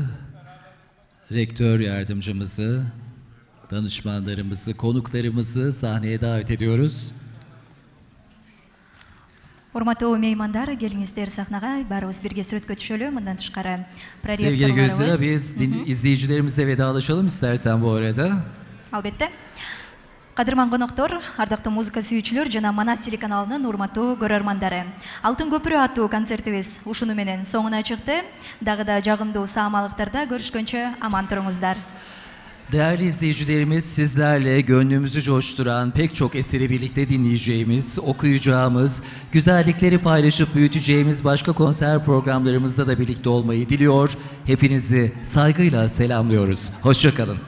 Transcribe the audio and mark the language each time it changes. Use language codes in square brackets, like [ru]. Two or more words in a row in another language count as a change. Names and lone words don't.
[tr] rektör yardımcımızı, danışmanlarımızı, konuklarımızı sahneye davet ediyoruz. [ky] Урматтуу меймандар, келиңиздер сахнага, баарыбыз бирге сүрөткө түшөлү. Мындан тышкары [tr] Sevgili Gözler'e biz izleyicilerimizle vedalaşalım istersen bu arada. [ky] Албетте. Кадырман коноктор, ардактуу музыка сүйүүчүлөр жана Манас телеканалынын урматтуу көрөрмандары. Алтын көпүрө аттуу концертибиз ушуну менен соңуна чыкты. Дагы да жагымдуу саамалыктарда görüşкөнчө аман туруңуздар. [tr] Değerli izleyicilerimiz, sizlerle gönlümüzü coşturan pek çok eseri birlikte dinleyeceğimiz, okuyacağımız, güzellikleri paylaşıp büyüteceğimiz başka konser programlarımızda da birlikte olmayı diliyor. Hepinizi saygıyla selamlıyoruz. Hoşça kalın.